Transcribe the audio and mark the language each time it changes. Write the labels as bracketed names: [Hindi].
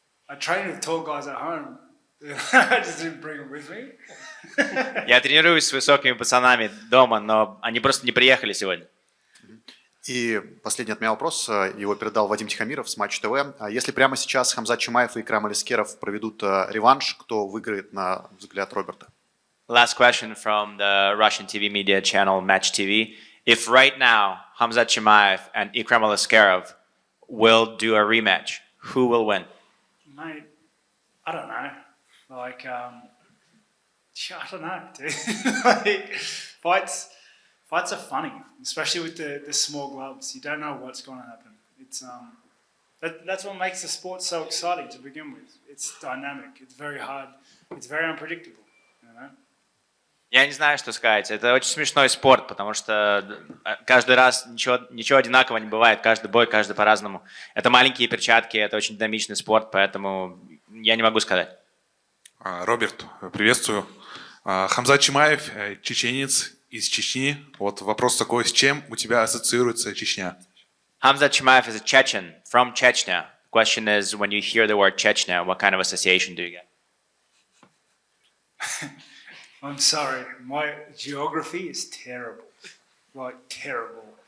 [English] I train with tall guys at home. I just didn't bring them with me. [Russian] Я тренируюсь с высокими пацанами дома, но они просто не приехали сегодня. И последний от меня вопрос, его передал Вадим Тихомиров с Матч ТВ. Если прямо сейчас Хамзат Чимаев и Икрам Алискеров проведут реванш, кто выиграет на взгляд Роберта? [English] Last question from the Russian TV media channel Match TV. If right now Khamzat Chimaev and Ikram Aliskerov will do a rematch, who will win? Mate, I don't know. Like, I don't know, dude. Like, fights are funny, especially with the small gloves. You don't know what's going to happen. It's that's what makes the sport so exciting to begin with. It's dynamic. It's very hard. It's very unpredictable. You know. [Russian] Я не знаю, что сказать. Это очень смешной спорт, потому что каждый раз ничего одинакового не бывает. Каждый бой, каждый по-разному. Это маленькие перчатки, это очень динамичный спорт, поэтому я не могу сказать. Роберт, приветствую. Хамзат Чимаев, чеченец из Чечни. Вот вопрос такой, с чем у тебя ассоциируется Чечня? [English] Khamzat Chimaev is a Chechen from Chechnya. The question is, when you hear the word Chechnya, what kind of association do you get? I'm sorry, my geography is terrible. Like, terrible.